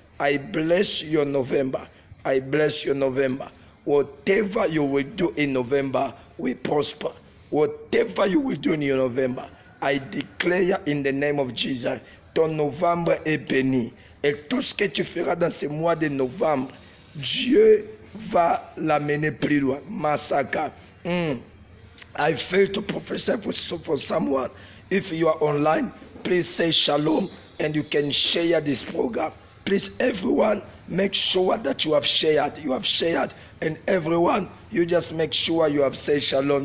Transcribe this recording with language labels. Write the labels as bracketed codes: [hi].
[en] I bless your November. I bless your November. Whatever you will do in November will prosper. Whatever you will do in your November, I declare in the name of Jesus, [fr] ton novembre est béni. Et tout ce que tu feras dans ce mois de novembre, Dieu va l'amener plus loin. Massacre. [en] I failed to prophesy for someone. If you are online, please say shalom and you can share this program. Please, everyone, make sure that you have shared. You have shared, and everyone, you just make sure you have said shalom.